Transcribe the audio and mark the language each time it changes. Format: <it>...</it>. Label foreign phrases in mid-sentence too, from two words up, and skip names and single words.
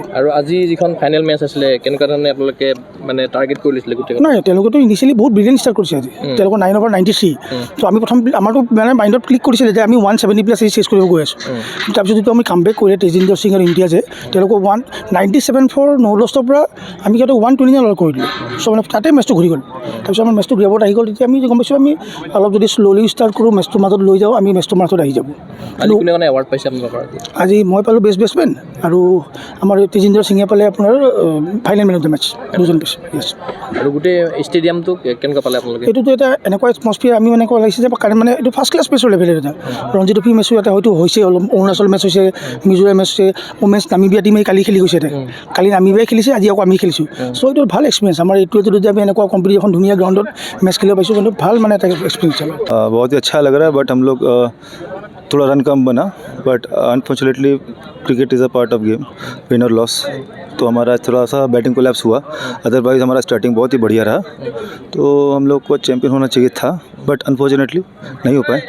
<as>আৰু আজি যিখন</as> <en>final match</en> <as>আছিলে, কেনেকুৱা ধৰণে আপোনালোকে মানে টাৰ্গেট কৰি লৈছিলে গোটেই? নাই, তেওঁলোকেতো ইনিচিয়েলি বহুত</as> <en>brilliant start</en> <as>কৰিছে আজি। তেওঁলোকৰ 9 over 93। তো আমি প্ৰথম আমাৰতো মানে মাইণ্ডত ক্লিক কৰিছিলে যে আমি 170+ চেছ কৰিব গৈ আছোঁ। তাৰপিছত যিটো আমি কামবেক কৰিলে তেজিন্দৰ সিং আৰু ইণ্ডিয়াজে, তেওঁলোকক 197</as> <en>for no loss</en> <as>ৰ পৰা আমি সিহঁতক 120 অল কৰি দিলোঁ। চ' মানে তাতে মেচটো ঘূৰি গ'ল। তাৰপিছত আমাৰ মেচটো গ্ৰেভত আহি গ'ল। তেতিয়া আমি গম পাইছোঁ আমি অলপ যদি</as> <en>slowly start</en> <as>কৰোঁ, মেচটোৰ মাজত লৈ যাওঁ, আমি মেচটোৰ মাজত আহি যাব। আজি কোনে কোনে এৱাৰ্ড পাইছে আপোনালোকৰ? আজি মই পালোঁ</as> <en>best batsmen,</en> <as>আৰু আমাৰ তেজিন্দৰ সিঙে পালে আপোনাৰ</as> <en>final man of the match,</en> <as>2জন পাইছে। য়েছ। আৰু গোটেই ষ্টেডিয়ামটো কেনেকুৱা পালে আপোনালোকে? এইটোতো এটা এনেকুৱা এটমস্ফিয়াৰ আমি মানে এনেকুৱা লাগিছে যে মানে এইটো</as> <en>first class</en> <as>মেচৰ লেভেলৰ এটা। ৰঞ্জি ট্ৰফি মেচো এটা হয়তো হৈছে, অলপ অৰুণাচল মেচ হৈছে, মিজোৰাম মেচ হৈছে, উমেন্স নামিবিয়া টিমে কালি খেলি গৈছে। কালি নামিবিয়াই খেলিছে, আজি আকৌ আমি খেলিছোঁ। চ' এইটো ভাল এক্সপিৰিয়েঞ্চ আমাৰ এইটোৱে যদি আমি এনেকুৱা কম্পিটিশ্যন ধুনীয়া গ্ৰাউণ্ডত মেচ খেলিব পাইছোঁ, কিন্তু ভাল মানে এটা এক্সপিৰিয়েঞ্চ আমাৰ।</as> <hi>बहुत ही अच्छा लग रहा है, बट हम लोग थोड़ा रन कम बना,</hi> <en>but unfortunately cricket is a part of game,</en> <hi>विन और लॉस। तो हमारा थोड़ा सा</hi> <en>batting collapse</en> <hi>हुआ, अदरवाइज़ हमारा स्टार्टिंग बहुत ही बढ़िया रहा। तो हम लोग को चैम्पियन होना चाहिए था,</hi> <en>but unfortunately</en> <hi>नहीं हो पाए।</hi>